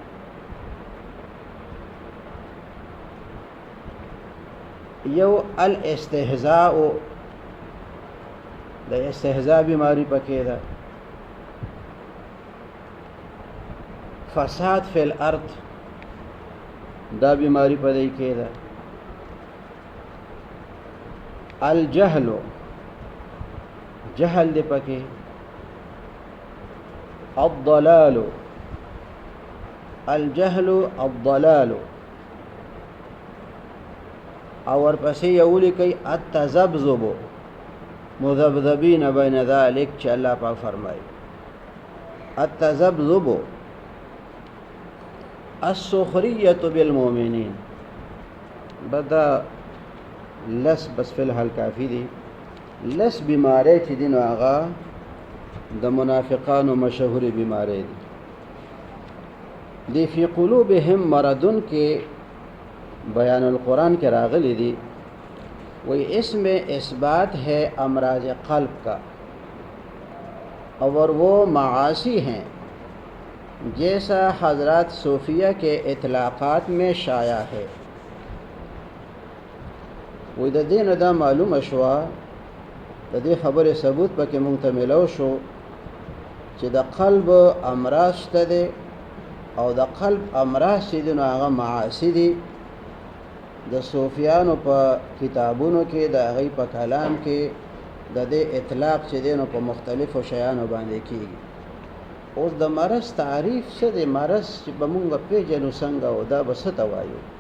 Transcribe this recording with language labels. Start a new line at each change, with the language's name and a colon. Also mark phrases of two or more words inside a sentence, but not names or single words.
Pashto: یو الاستهزاء د استهزاء بیماری پکې ده
Arabic: فساد فی الارض
Pashto: دا بیماری پدې کې ده الجهل جهل دې پکې الضلال الجهل الضلال او ورپسې یو لیکي التذبذب
Arabic: مذبذبین بین ذلک
Pashto: چې الله پاک فرمایي التذبذب
Arabic: السخرية بالمؤمنين
Pashto: بدا لس بس فی الحال کافی دی لس بیماری چې دین آغا د منافقانو مشهور بیماری
Urdu: دی
Arabic: فی قلوبهم مرضن
Urdu: کے بیان القرآن کے
Pashto: راغلی دی
Urdu: وہی اس میں اثبات ہے امراض قلب کا اور وہ معاصی ہیں جیسا حضرات صوفیہ کے اطلاقات میں شائع ہے
Pashto: وہی د دین دا معلوم شوا د دې خبرې ثبوت پکې مونږ ته ملو شو چې د قلب امراض شته دی او د قلب امراض چې دي نو هغه معاصي دي د صوفیانو په کتابونو کې د هغوی په کلام کې د دې اطلاق چې دی نو په مختلفو شیانو باندې کېږي اوس د مرض تعریف څه دی مرض چې به مونږ پیژنو څنګه او دا به څه ته وایو